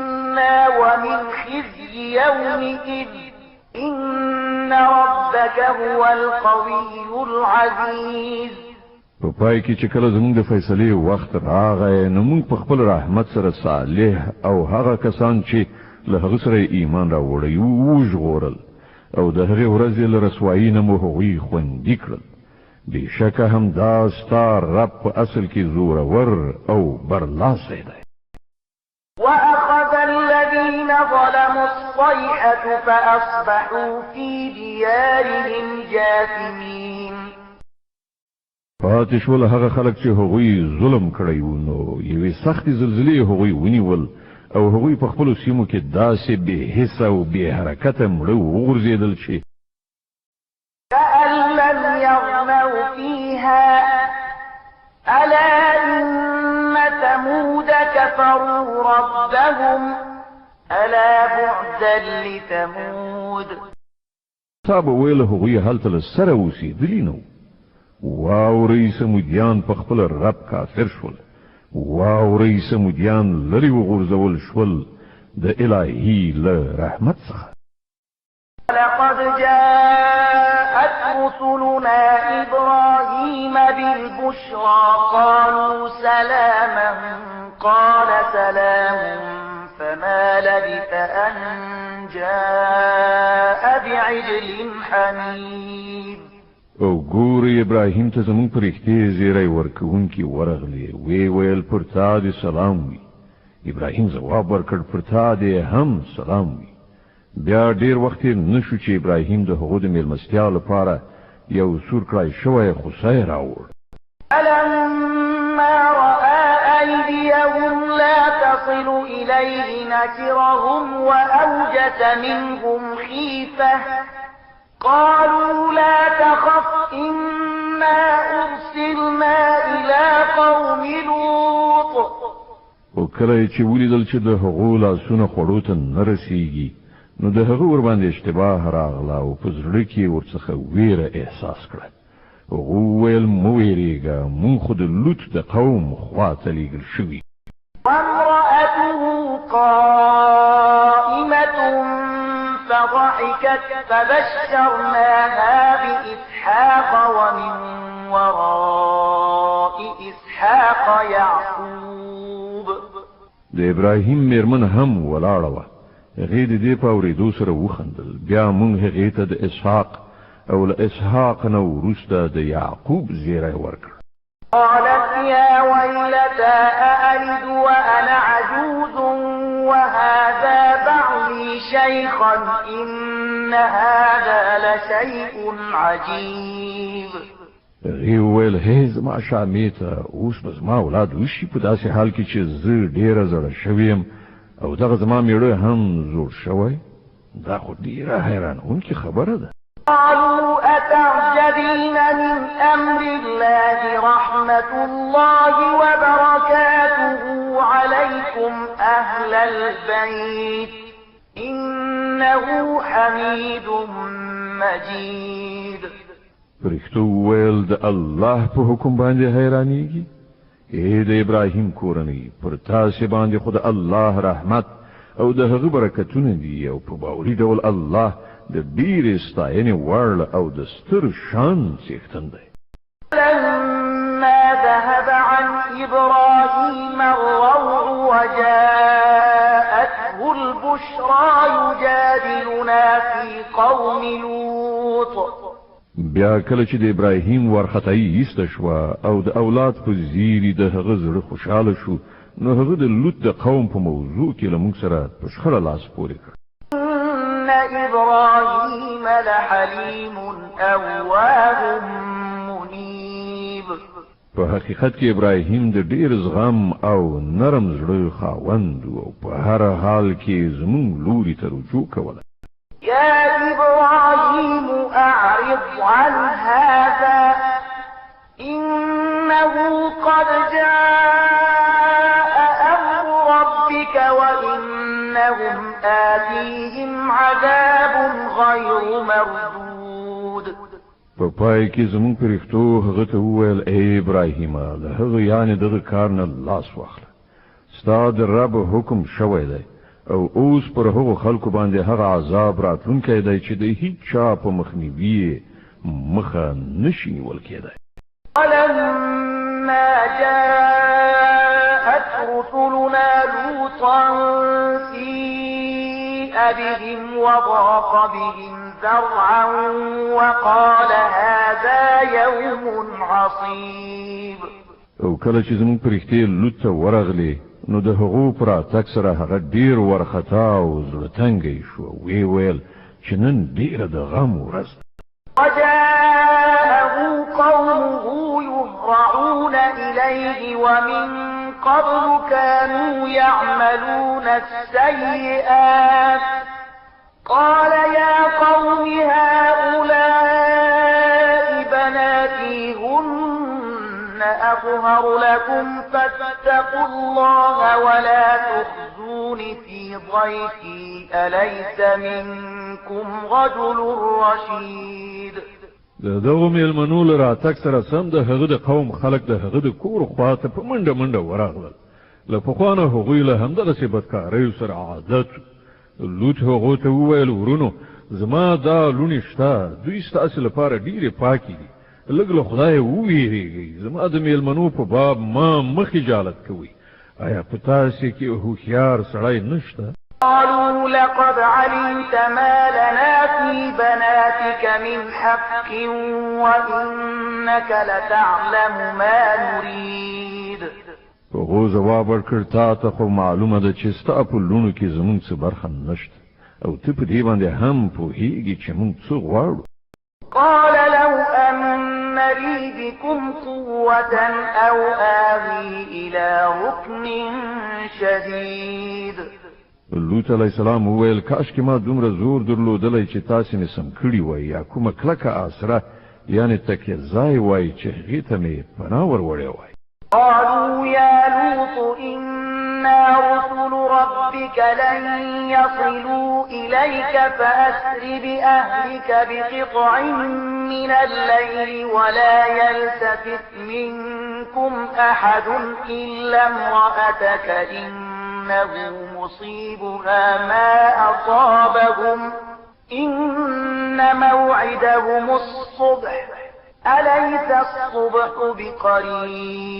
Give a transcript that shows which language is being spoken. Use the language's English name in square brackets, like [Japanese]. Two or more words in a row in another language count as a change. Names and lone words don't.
[Arabic] عنا ومن خزي يومئذ إن ربك هو القوي العزيز. [Pashto] په پای کې چې کله زموږ د فیصلې وخت راغی نو موږ په خپل رحمت سره صالح او هغه کسان چې له هغه سره ایمان راوړی وو ژغورل او د هغې ورځې له رسوایي نه مو هغوی خوندي کړل. بېشکه همدا ستا رب په اصل کې زورور او برلاسی دی. [Arabic] وأخذ الذين ظلموا الصيحة فأصبحوا في ديارهم جاثمين. [Pashto] پاتې شول هغه خلک چې هغوی ظلم کړی وو نو یوې سختې زلزلې هغوی ونیول او هغوی په خپلو سیمو کې داسې بې حسه او بې حرکته مړه وغورځېدل چې [Arabic] كأن لم يغنوا فيها ألا إن ثمود كفروا ربهم ألا بعدا لثمود. [Pashto] صاحب ویل هغوی هلته له سره اوسېدلي نو واورئ سمودیان په خپل رب کافر شول، واورئ سمودیان لرې وغورځول شول د الهي له رحمت څخه. [Arabic] لقد جاءت رسلنا إبراهيم بالبشرى قالوا سلاما قال سلام فما لبث أن جاء بعجل حنيذ. [Pashto] او ګورې ابراهیم ته زموږ په رښتې زیری ورکوونکي ورغلې وی ویل پر تا دې سلام وي. ابراهیم ځواب ورکړ پر تا دې هم سلام وي. بیا ډیر وخت نشو چې ابراهیم د هغو د میلمستیا لپاره یو سور کړای شوی خوسی راوړ. [Arabic] فلما رأى أيديهم لا تصل إليه نكرهم وأوجس منهم خيفة قالوا لا تخف إنا أرسلنا إلى قوم لوط. [Pashto] او کله چې ولیدل چې د هغو لاسونه خوړو ته نه رسېږي نو د هغه ور باندې اشتباه راغله او په زړه کې ورڅخه ویره احساس کړه. هغه وویل مه ویرېږه موږ خو د لوط د قوم خوا ته لېږل شوي. [Arabic] وامرأته قائمة فضحكت فبشرناها بإسحاق ومن وراء إسحاق يعقوب. [Pashto] د ابراهیم میرمن هم ولاړه وه. هغې د دې په اورېدو سره وخندل. بیا موږ هغې ته د اسحاق او له اسحاق نه وروسته د یعقوب زیری ورکړ. [Arabic] قالت يا ويلتى أألد وأنا عجوز وهذا بعلي شيخا إن هذا لشيء عجيب. [Pashto] هغې وویل هی زما شامې ته اوس به زما اولاد وشي په داسې حال کې چې زه ډېره زړه شوې یم او دغه زما میړه هم زوړ شوی. دا خو ډېره حیرانوونکې خبره ده. [Arabic] قالوا أتعجبين من أمر الله رحمة الله وبركاته عليكم أهل البيت إنه حميد مجيد. [Pashto] پرښتو وویل د الله په حکم باندې حیرانېږي؟ ای د ابراهیم کورنۍ پر تاسې باندې خو د الله رحمت او د هغه برکتونه دي او په باوري ډول الله د ډېرې ستاینې وړ او د ستر شان څښتن دی. [Arabic] لما ذهب عن إبراهيم الروع وجاءته البشرى يجادلنا في قوم لوط. [Pashto] بیا کله چې د ابراهیم وارخطایي ایسته شوه او د اولاد په زیري د هغه زړه خوشحاله شو نو هغه د لوط د قوم په موضوع کې له موږ سره په شخړه لاس پورې کړ. [Arabic] إن إبراهيم لحليم أواه منيب. [Pashto] په حقیقت کې ابراهیم د ډېر زغم او نرم زړه خاوند او په هر حال کې زموږ لوري ته رجوع کوله. [Arabic] يا إبراهيم أعرض عن هذا إنه قد جاء أمر ربك وإنهم آتيهم عذاب غير مردود. [Pashto] په پای کې زموږ پرښتو هغه ته وویل ای ابراهیمه له هغه یعنې دغه کار نه لاس واخله. ستا د رب حکم شوی دی او اوس پر هغو خلکو باندې هغه عذاب راتلونکی دی چې د هیڅ چا په مخنیوي مخه نشي نیول کېدی. [Arabic] ولما جاءت رسلنا لوطا سيء بهم وضاق بهم ذرعا وقال هذا يوم عصيب. [Pashto] او کله چې زموږ پرښتې لوط ته ورغلې نو د هغو پر راتګ سره هغه ډېر وارخطا او زړه تنګی شو. وی ویل چې نن ډېره د غم ورځ ده. [Arabic] وجاءه قومه يهرعون إليه ومن قبل كانوا يعملون السيئات قال يا قوم هؤلاء بناتي هن أطهر لكم فاتقوا الله ولا تخزون في ضيفي أليس منكم رجل رشيد. [Pashto] دغه میلمنو له راتګ سره سم د هغه د قوم خلک د هغه د کور خواته په منډه منډه ورغلل. له پخوانه هغوی له همدغسې بدکاریو سره عادت. لوط هغو ته وویل ورونو زما دا لوڼې شته دوی ستاسې لپاره ډېرې پاکې دي. لږ له خدایه وویرېږئ. زما د میلمنو په باب ما مخ اجالت کوئ. آیا په تاسې کې هوښیار سړی نشته؟ [Arabic] قالوا لقد علمت ما لنا في بناتك من حق وإنك لتعلم ما نريد. [Pashto] هغو ځواب ورکړ تا ته خو معلومه ده چې ستا په لوڼو کې زموږ څه برخه نشته او ته په دې باندې هم پوهېږې چې موږ څه غواړو. [Arabic] قال لو أن لي بكم قوة أو آوي إلى ركن شديد. [Pashto] لوط [Arabic] علیه السلام [Pashto] وویل کاش کې ما دومره زور درلودلی چې تاسې مې سم کړي وای یا کومه کلکه آسره یعنې تکیه ځای وای چې هغې ته مې پناه وروړی وای. [Arabic] قالوا يا لوط إنا رسل ربك لن يصلوا إليك فأسر بأهلك بقطع من الليل ولا يلتفت منكم أحد إلا امرأتك إنه مصيبها ما أصابهم إن موعدهم الصبح أليس الصبح بقريب.